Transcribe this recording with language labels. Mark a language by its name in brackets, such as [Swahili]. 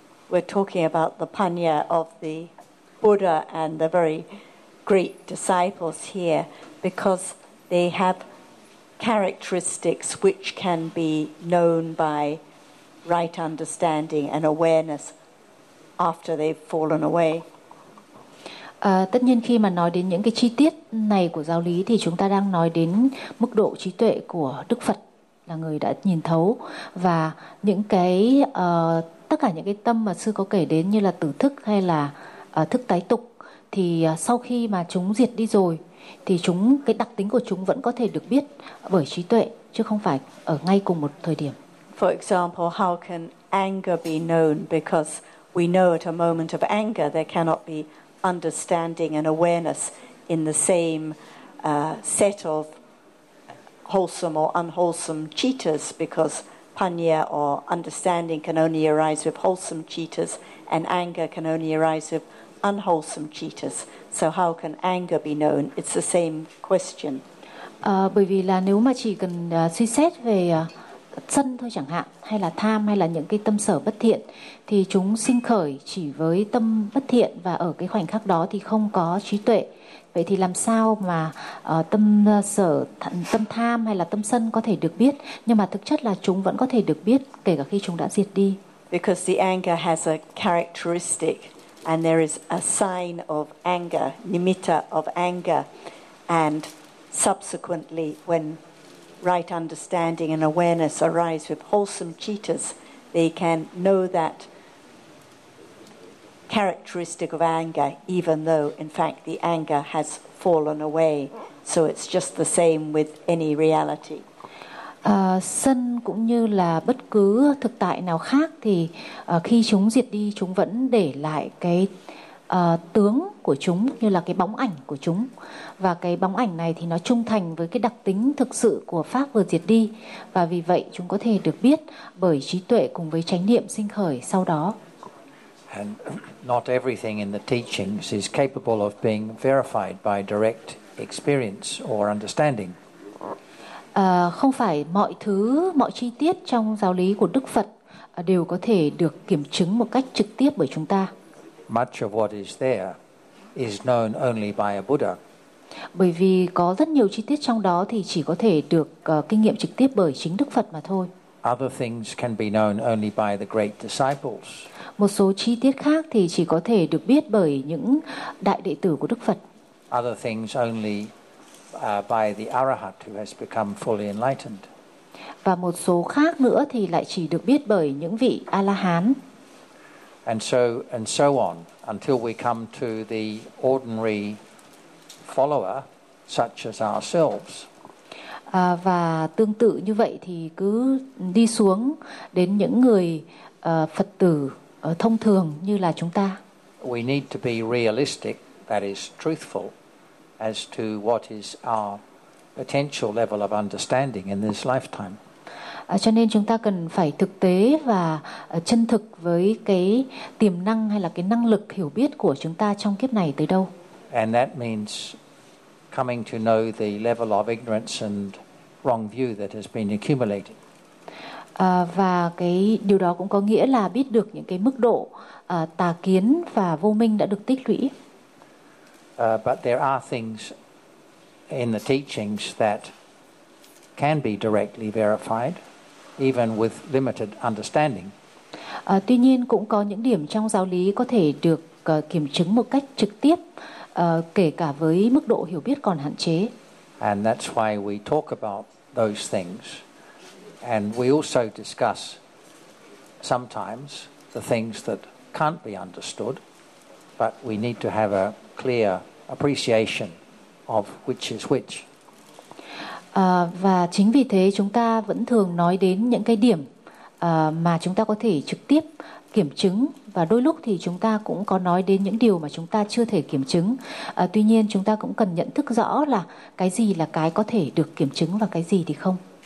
[English] We're talking about the panya of the Buddha and the very great disciples here, because they have characteristics which can be known by right understanding and awareness after they've fallen away. [Vietnamese] Tất nhiên khi mà nói đến những cái chi tiết này của giáo lý thì chúng ta đang nói đến mức độ trí tuệ của Đức Phật, là người đã nhìn thấu, và những cái tất cả những cái tâm mà sư có kể đến như là tử thức hay là thức tái tục, thì sau khi mà chúng diệt đi rồi thì chúng, cái đặc tính của chúng vẫn có thể được biết bởi trí tuệ, chứ không phải ở ngay cùng một thời điểm. [English] For example, how can anger be known? Because we know at a moment of anger there cannot be understanding and awareness in the same set of wholesome or unwholesome cittas, because panya or understanding can only arise with wholesome cittas, and anger can only arise with unwholesome cittas. So how can anger be known? It's the same question. [Vietnamese] Bởi vì là nếu mà chỉ cần suy xét về sân thôi chẳng hạn, hay là tham, hay là những cái tâm sở bất thiện, thì chúng sinh khởi chỉ với tâm bất thiện, và ở cái khoảnh khắc đó thì không có trí tuệ. Vậy thì làm sao mà tâm tham hay là tâm sân có thể được biết? Nhưng mà thực chất là chúng vẫn có thể được biết kể cả khi chúng đã diệt đi. [English] Because the anger has a characteristic, and there is a sign of anger, nimitta of anger, and subsequently when right understanding and awareness arise with wholesome cittas, they can know that characteristic of anger, even though in fact the anger has fallen away. So it's just the same with any reality. [Vietnamese] Sân cũng như là bất cứ thực tại nào khác thì khi chúng diệt đi, chúng vẫn để lại cái tướng của chúng, như là cái bóng ảnh của chúng. Và cái bóng ảnh này thì nó trung thành với cái đặc tính thực sự của pháp vừa diệt đi, và vì vậy chúng có thể được biết bởi trí tuệ cùng với chánh niệm sinh khởi sau đó. [English] And not everything in the teachings is capable of being verified by direct experience or understanding. [Vietnamese] Không phải mọi thứ, mọi chi tiết trong giáo lý của Đức Phật đều có thể được kiểm chứng một cách trực tiếp bởi chúng ta. [English] Much of what is there is known only by a Buddha. [Vietnamese] Bởi vì có rất nhiều chi tiết trong đó thì chỉ có thể được kinh nghiệm trực tiếp bởi chính Đức Phật mà thôi. [English] Other things can be known only by the great disciples. [Vietnamese] Một số chi tiết khác thì chỉ có thể được biết bởi những đại đệ tử của Đức Phật. [English] Other things only by the arahat who has become fully enlightened. [Vietnamese] Và một số khác nữa thì lại chỉ được biết bởi những vị A-la-hán. [English] And so on, until we come to the ordinary follower, such as ourselves. [Vietnamese] Và tương tự như vậy thì cứ đi xuống đến những người Phật tử thông thường như là chúng ta. [English] We need to be realistic, that is truthful, as to what is our potential level of understanding in this lifetime. [Vietnamese] Cho nên chúng ta cần phải thực tế và chân thực với cái tiềm năng hay là cái năng lực hiểu biết của chúng ta trong kiếp này tới đâu. [English] And that means coming to know the level of ignorance and wrong view that has been accumulated. [Vietnamese] Và cái điều đó cũng có nghĩa là biết được những cái mức độ tà kiến và vô minh đã được tích lũy. [English] But there are things in the teachings that can be directly verified, even with limited understanding. [Vietnamese] Tuy nhiên cũng có những điểm trong giáo lý có thể được kiểm chứng một cách trực tiếp, kể cả với mức độ hiểu biết còn hạn chế. [English] And that's why we talk about those things. And we also discuss sometimes the things that can't be understood, but we need to have a clear appreciation of which is which. [Vietnamese] Và chính vì thế chúng ta vẫn thường nói đến những cái điểm mà chúng ta có thể trực tiếp kiểm chứng, và đôi lúc thì chúng ta cũng có nói đến những điều mà chúng ta chưa thể kiểm chứng. Tuy nhiên chúng ta cũng cần nhận thức rõ là cái gì là cái có thể được kiểm chứng và cái gì thì không.